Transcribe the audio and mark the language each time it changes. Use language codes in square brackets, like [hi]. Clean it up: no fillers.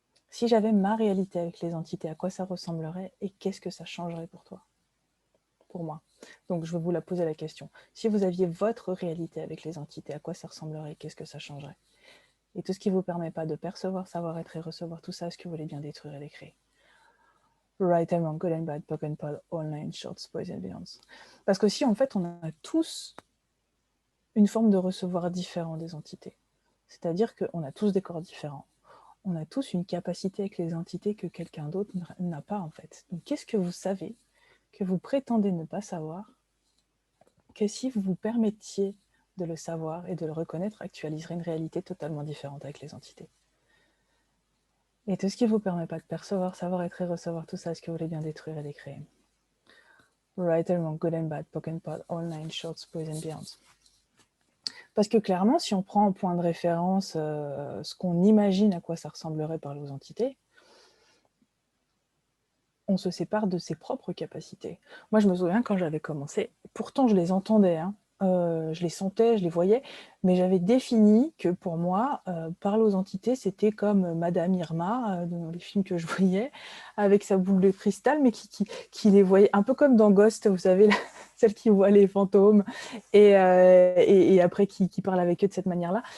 [fr] Si j'avais ma réalité avec les entités, à quoi ça ressemblerait et qu'est-ce que ça changerait pour toi? Pour moi. Donc je vais vous la poser la question. Si vous aviez votre réalité avec les entités, à quoi ça ressemblerait et qu'est-ce que ça changerait? Et tout ce qui ne vous permet pas de percevoir, savoir être et recevoir tout ça, est-ce que vous voulez bien détruire et l'écrire? [en] Right and wrong, good and bad, POC and POD, online, shorts, boys and beyonds. [fr] Parce que si en fait on a tous une forme de recevoir différent des entités, c'est-à-dire qu'on a tous des corps différents, on a tous une capacité avec les entités que quelqu'un d'autre n'a pas en fait. Donc qu'est-ce que vous savez que vous prétendez ne pas savoir, que si vous vous permettiez de le savoir et de le reconnaître, actualiserait une réalité totalement différente avec les entités? Et tout ce qui ne vous permet pas de percevoir, savoir être et recevoir tout ça, est-ce que vous voulez bien détruire et décréer? [en] Right and wrong, good and bad, POC and POD, online, shorts, boys and beyonds. [fr] Parce que clairement, si on prend en point de référence ce qu'on imagine à quoi ça ressemblerait par les entités, on se sépare de ses propres capacités. Moi, je me souviens quand j'avais commencé, pourtant je les entendais, hein, je les sentais, je les voyais, mais j'avais défini que pour moi, parler aux entités, c'était comme Madame Irma dans les films que je voyais, avec sa boule de cristal, mais qui les voyait un peu comme dans Ghost, vous savez, celle qui voit les fantômes et après qui parle avec eux de cette manière-là.